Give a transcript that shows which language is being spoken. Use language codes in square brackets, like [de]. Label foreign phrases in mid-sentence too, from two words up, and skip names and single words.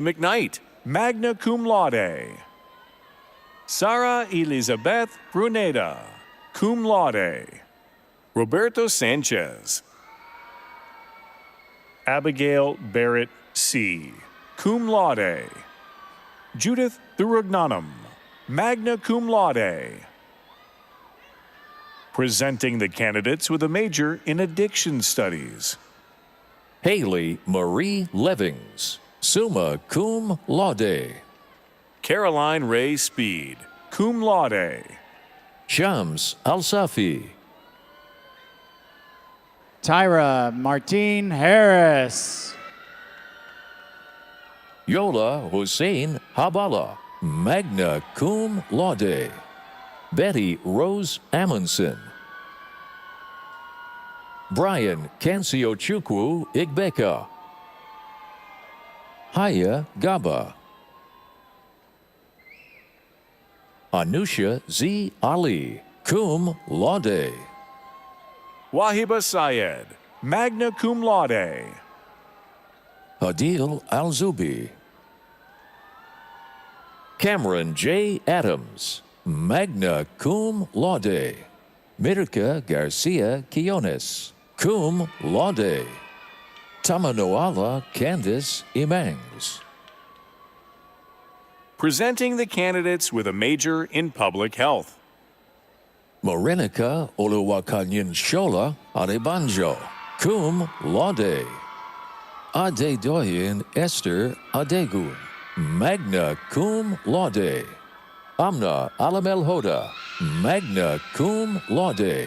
[en] McKnight, [la] magna cum laude. [en] Sarah Elizabeth Bruneda, [la] cum laude. [en] Roberto Sanchez. Abigail Barrett C., [la] cum laude. [en] Judith Thurugnanim, [la] magna cum laude. [en] Presenting the candidates with a major in Addiction Studies. Haley Marie Levings, [la] summa cum laude. [en] Caroline Ray Speed, [la] cum laude. [en] Shams Al-Safi. Tyra Martine Harris. Yola Hussein Habala, [la] magna cum laude. [en] Betty Rose Amundsen. Brian Kansiochukwu Igbeka. Haya Gaba. Anusha Z. Ali, [la] cum laude. [en] Wahiba Syed, [la] magna cum laude. [en] Adil Al-Zubi. Cameron J. Adams, [la] magna cum laude. [en] Mirka Garcia Quiones, [la] cum laude. [en] Tamanoala Candice Imangs. Presenting the candidates with a major in Public Health. Morenica Oluwakanyin Shola Adebanjo, [la] cum laude. [en] Adedoyin Esther Adegun, [la] magna cum laude. [en] Amna Alamel Hoda, [la] magna cum laude.